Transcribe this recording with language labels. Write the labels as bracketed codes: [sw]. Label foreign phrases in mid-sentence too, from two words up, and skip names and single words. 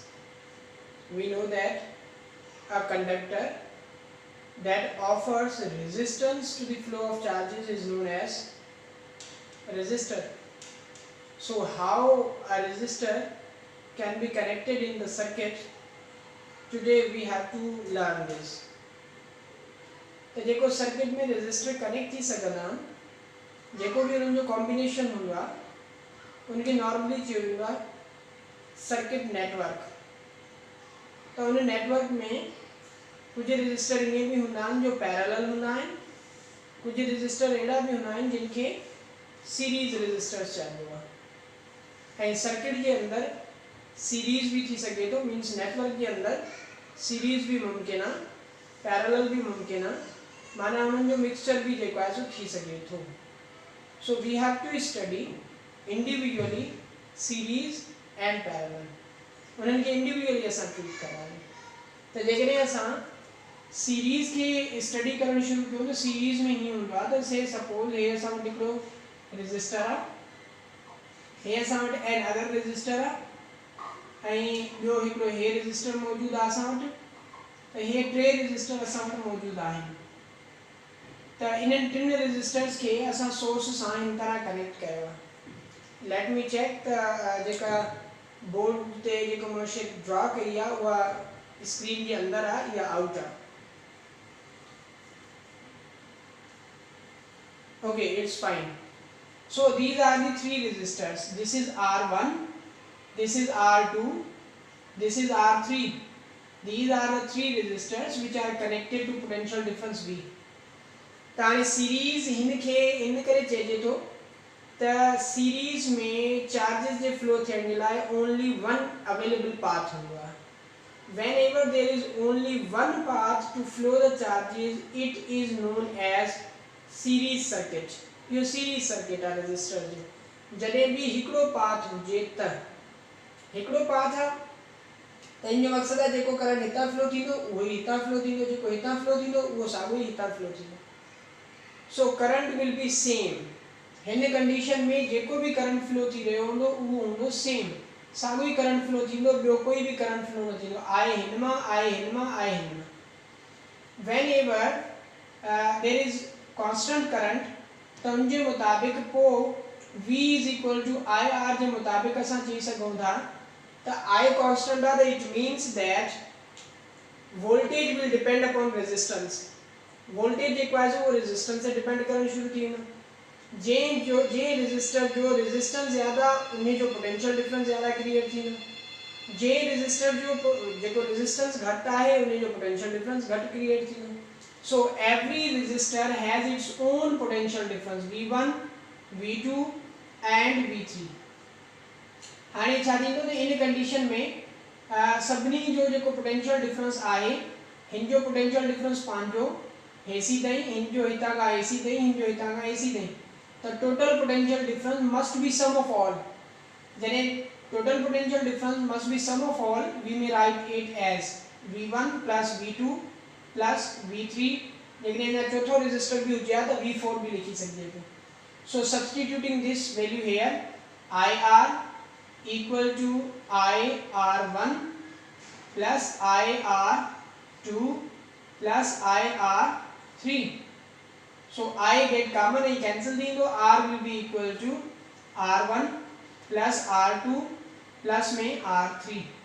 [en] We know that a conductor that offers resistance to the flow of charges is known as a resistor. So how a resistor can be connected in the circuit, today we have to learn this. [sd] तो जेको सर्किट में रेजिस्टर कनेक्ट थी सघंदा जेको भी उनजो कॉम्बिनेशन हूंदो आहे उनखे नॉर्मली चयो वेंदो आहे [en] circuit network. [sd] तो उन नेटवर्क में कुछ रेजिस्टर ईअं भी हूंदा आहिनि जो पैरेलल हूंदा आहिनि, कुछ रेजिस्टर अहिड़ा भी हूंदा आहिनि जिनखे [en] series resistors [sd] चइबो आहे। ऐं सर्किट जे अंदर सीरीज भी थी सघे थो, मीन्स नेटवर्क जे अंदर सीरीज भी मुमकिन आहे, पैरेलल भी मुमकिन आहे, माना उन्हनि जो मिक्सचर भी जेको आहे सो थी सघे थो। [en] So we have to study individually series and parallel, [sd] उन्हनि खे इंडिविजुअली असां ट्रीट करायूं। त जेकॾहिं असां सीरीज के स्टडी करणु शुरू कयूं त सीरीज में हीअं हूंदो आहे त से सपोज हे असां वटि हिकिड़ो रेजिस्टर आहे, हे असां वटि [en] an other resistor [sd] आहे, ऐं ॿियो हिकिड़ो हे रेजिस्टर मौजूदु आहे असां वटि, त हे टे रेजिस्टर असां वटि मौजूदु आहिनि। त इन्हनि टिनि रेजिस्टर्स खे असां सोर्स सां हिन तरह कनेक्ट कयो आहे। [en] let me check [sd] त जेका बोर्ड ते जेको मां शेप ड्रॉ कई आहे उहा स्क्रीन जे अंदर आहे या आउट आहे। [en] OK, it's fine. So these are the three resistors, this is R1, this is R2, this is R3. These are the three resistors which are connected to potential difference V. [sd] ताने सीरीज हिनखे इन करे चइजे थो त सीरीज में चार्जेस जे फ्लो थियण जे लाइ [en] only one available path [sd] हूंदो आहे। [en] whenever there is only one path to flow the charges, it is known as series circuit. [sd] यो सीरीज सर्किट आहे रेजिस्टर जो। जॾहिं भी हिकिड़ो पाथ हुजे त हिकिड़ो पाथ आहे त इन जो मक़सदु आहे जेको करंट हितां फ्लो थींदो उहो ई हितां फ्लो थींदो, जेको हितां फ्लो थींदो उहो साॻियो ई हितां फ्लो थींदो। [en] So current will be same. [sd] हिन कंडीशन में जेको भी करंट फ्लो थी रहियो हूंदो उहो हूंदो सेम, साॻियो ई करंट फ्लो थींदो, ॿियो कोई भी करंट फ्लो न थींदो, आहे हिन मां, आहे हिन मां, आहे हिन मां। [en] whenever there is constant current [sd] त उनजे मुताबिक़ पोइ [en] V is equal to IR [sd] जे मुताबिक़ असां चई सघूं था त I constant आहे त [en] it means that voltage will depend upon resistance। [sd] वोल्टेज जेको आहे सो रेजिस्टेंस से डिपेंड करणु शुरू थी वेंदो। जे रेजिस्टर जो रेजिस्टेंस ज़्यादा उन जो [en] potential difference [sd] ज़्यादा क्रिएट थींदो, जे रेजिस्टर जो जेको रेजिस्टेंस घटि आहे उन जो [en] potential difference [sd] घटि क्रिएट थींदो। [en] So every resistor has its own potential difference V1, V2 and V3. [sd] हाणे छा थींदो त इन कंडीशन में सभिनी जो जेको [en] potential difference [sd] आहे हिन जो [en] potential difference [sd] पंहिंजो AC ताईं, हिन जो हितां खां AC ताईं, हिन जो हितां खां AC ताईं, त [en] total potential difference must be sum of all. जॾहिं total potential difference must be sum of all, we may write it as V1 plus V2 plus V3। [sd] जेकॾहिं अञा चौथो रेजिस्टर भी हुजे त V4 भी लिखी सघिजे थो। [en] So substituting this value here, IR equal to IR1 plus IR2 plus IR3। so I get common, I cancel the R will be equal to R1 plus R2 plus में R3।